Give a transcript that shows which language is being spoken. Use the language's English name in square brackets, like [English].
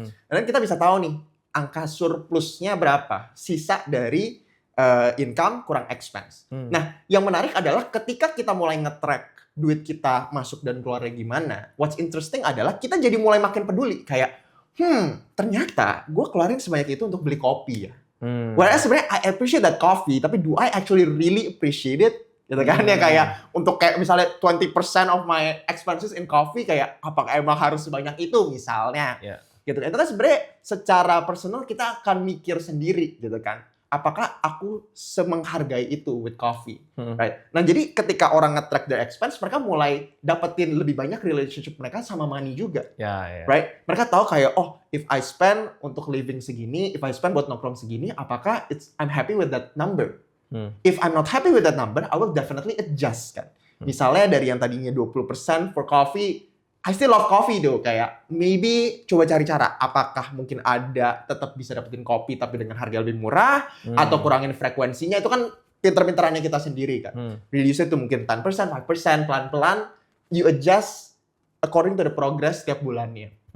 [Indonesian] Dan kita bisa tahu nih, angka surplusnya berapa, sisa dari income kurang expense. Nah, yang menarik adalah ketika kita mulai nge-track duit kita masuk dan keluarnya gimana, [English] what's interesting [Indonesian] adalah kita jadi mulai makin peduli. Kayak, ternyata gue keluarin sebanyak itu untuk beli kopi ya. Whereas sebenarnya [English] I appreciate that coffee, tapi do I actually really appreciate it? [Indonesian] Gitu kan, ya kayak untuk kayak misalnya [English] 20% of my expenses in coffee, [Indonesian] kayak apakah emang harus sebanyak itu misalnya. Gitu. Itu kan sebenarnya secara personal kita akan mikir sendiri gitu kan. Apakah aku semenghargai itu [English] with coffee, right? [Indonesian] Nah, jadi ketika orang nge-track [English] their expense, [Indonesian] mereka mulai dapetin lebih banyak relationship mereka sama money juga, right? Mereka tahu kayak, oh, [English] if I spend [Indonesian] untuk living segini, if I spend buat nongkrong segini, apakah [English] I'm happy with that number? If I'm not happy with that number, I will definitely adjust kan. [Indonesian] Misalnya dari yang tadinya 20% for coffee, [English] I still love coffee though, [Indonesian] kayak maybe coba cari cara apakah mungkin ada tetap bisa dapetin kopi tapi dengan harga lebih murah atau kurangin frekuensinya, itu kan pinter-pinterannya kita sendiri kan. Reduce itu mungkin 10%, 5%, pelan-pelan [English] you adjust according to the progress [Indonesian] setiap bulannya.